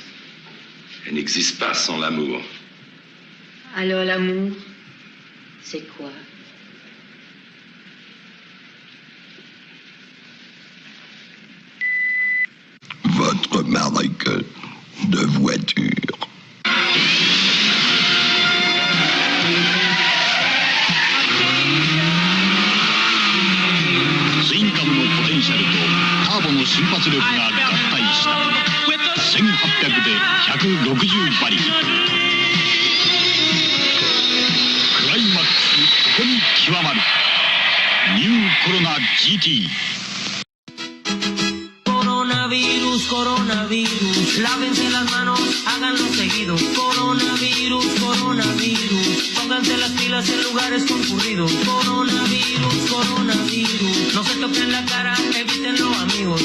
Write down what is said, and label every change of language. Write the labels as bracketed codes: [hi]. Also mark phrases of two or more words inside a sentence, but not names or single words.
[fr] Elle n'existe pas sans l'amour. Alors l'amour, c'est quoi? Votre marque de voiture. [ja] ツインカムのポテンシャルとターボの瞬発力が合体した1800で160馬力。クライマックスここに極まるニューコロナ GT。 [es] Coronavirus, coronavirus, lávense las manos, háganlo seguido. Coronavirus, coronavirus, pónganse las pilas en lugares concurridos. Coronavirus, coronavirus, no se toquen la cara, evítenlo amigos.